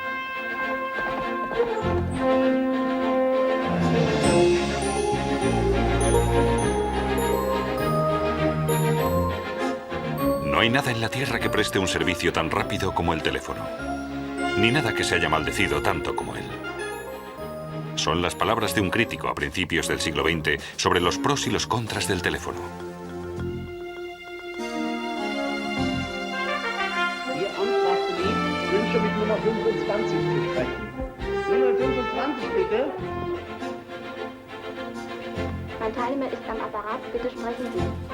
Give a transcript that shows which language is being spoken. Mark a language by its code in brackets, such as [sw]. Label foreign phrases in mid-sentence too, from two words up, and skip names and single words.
[es] No hay nada en la Tierra que preste un servicio tan rápido como el teléfono, ni nada que se haya maldecido tanto como él. Son las palabras de un crítico a principios del siglo XX sobre los pros y los contras del teléfono. [de] Ihr Amtsgastgebiet wünsche mit Nummer 25 zu sprechen. Nummer 25 bitte. Mein Teilnehmer ist am Apparat, bitte sprechen Sie.